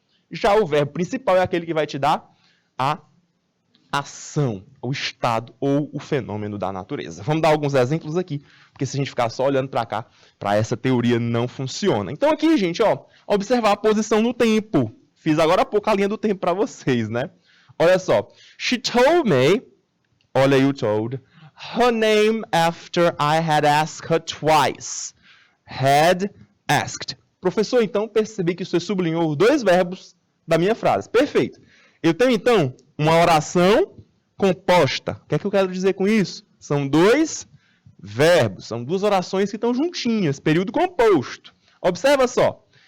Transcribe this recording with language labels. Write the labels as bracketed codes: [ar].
[pt] Já o verbo principal é aquele que vai te dar a ação, o estado ou o fenômeno da natureza. Vamos dar alguns exemplos aqui, porque se a gente ficar só olhando para cá, para essa teoria não funciona. Então aqui, gente, ó, observar a posição no tempo. Fiz agora há pouco a linha do tempo para vocês, né? Olha só. [en] She told me, [pt] olha aí o told, [en] her name after I had asked her twice. Had asked. [pt] Professor, então percebi que você sublinhou os dois verbos da minha frase. Perfeito. Eu tenho, então, uma oração composta. O que é que eu quero dizer com isso? São dois verbos, são duas orações que estão juntinhas, período composto. Observa só.